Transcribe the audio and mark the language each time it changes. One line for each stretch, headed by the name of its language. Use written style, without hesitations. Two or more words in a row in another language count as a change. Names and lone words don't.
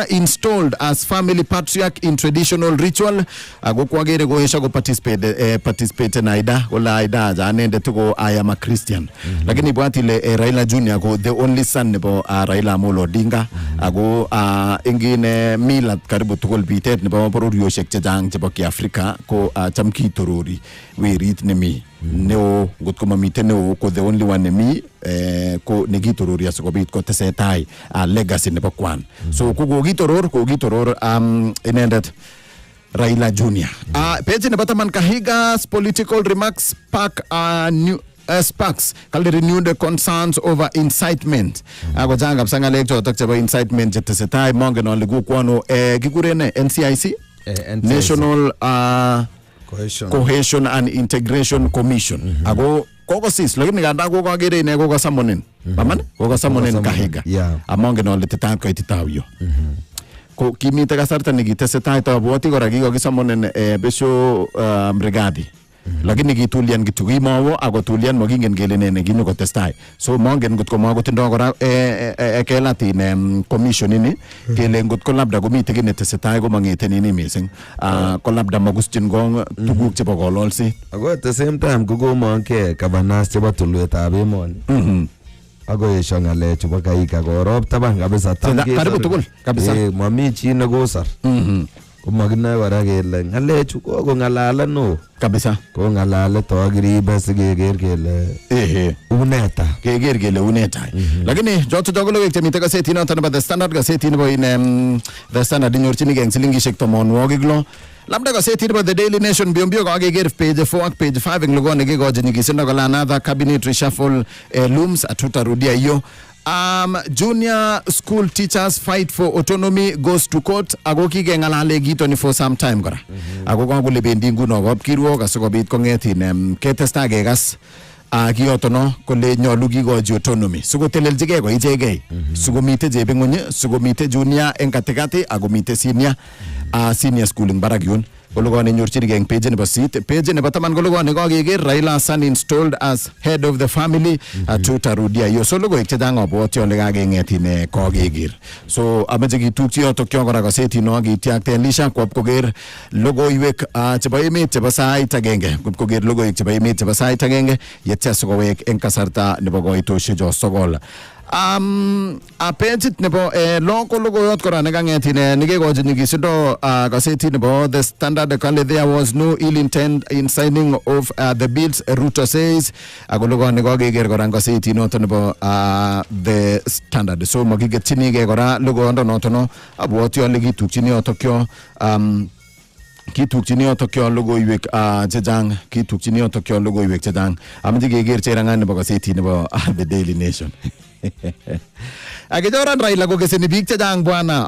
English: installed as family patriarch in traditional ritual
Kalenjin: ako kwagere koesha ko participate na Aida kola Aida janende tuko
English: I am a Christian
Kalenjin: lakini bwatile Raila Jr. ko
English: the only son
Kalenjin: nebo Raila Amolo Odinga ako ingine milat karibu tukul bitet nebo bororioshek chechang chebo Kiafrika ko chamki torori werit nemi neo ngotko mamite neo ko
English: the only one
Kalenjin: nemi ko negitorori asikobit ko tesetai legacy nebo kwan so kogitoror inendet Raila Jr. Page nebo taman
English: Kahiga's political remarks sparks kale renewed concerns over incitement ako
Kalenjin: janga psangalek chotok chebo incitement chetesetai mongen ole kukwano kikurene NCIC National Cohesion and Integration Commission ako kokosis lakini ganda kokagere ine kokasamonen paman kokasamonen Kahiga amongen ole tetat koititawyo ko kimite kasarta nekitesetai tabwoti kora kikokisamonen besho brigadi lakini kitulian kityo kimawo ako tulian makingen kele ne kinyo kotestai so mongen ngotko makotindo kora kelatin commission ini kele ngotko labda komite kit netesetai komangete nini mising ko labda makuschin kong tuguk chebo kololset ako
English: at the same time
Kalenjin: kokomongke kabanas chebo tulwetab emoni ako esho ng'alek chebo kaika korop taban kabisa karibu tugul kabisa mami chi nekosar komakinoe kora kele ng'alechu kokong'alalet no kabisa kong'alalet akiribe sikeker kele uneta keker kele uneta lakini choto ko logoiwek chemite gazetit noto nebo The Standard gazetit nebo The Standard inyorchinigei eng silingishek 60 labda gazetit nebo The Daily Nation biombio kakeker page 4 ak page 5 eng logoiwek nekikochi nyikisindo kole
English: another cabinet reshuffle looms
Swahili: atutarudia hiyo.
English: Junior school teachers fight for autonomy goes to court
Kalenjin: ako kikeng'alale kitoni
English: for some time
Kalenjin: kora ako kakole bendi nguno kapkirwok asikobit kong'etin ketestai kekas kiyoto no kole nyolu kikochi autonomy sikotelelchigei ko ichegei sikomite chebing'uny sikomite junior eng katikati akomite senior school eng barak yun kologone nyorchinigei eng page nebo 8 page nebo 10 kologone kakeker Raila Hassan
English: installed as head of the family
Swahili: atutarudia hiyo
Kalenjin: so logoiwek chechang abwoti ole kakeng'etin kakeker so ameche kitukchi yotok yo kora gazetit no kitiakten Lisha kwop koker logoiwek chebo emet chebo sait agenge koker logoiwek chebo emet chebo sait agenge yetya sikowek eng kasarta nebo koitosiecho sogol page nebo local logoiyot kora nekang'etin nekekochi nyikisindo gazetit nebo The Standard kale
English: there was no ill intent in signing of the bills Ruto says
Kalenjin: ako logone kakeker kora gazetit noto nebo The Standard so makiketchinigei kora logoyondo noto no abwoti ale kitukchini yotokyo kitukchini yotokyo logoiwek chechang kitukchini yotokyo logoiwek chechang ameche keker cherangan nebo gazetit nebo The Daily Nation akijoran Raila kokeseni biik chechang bwana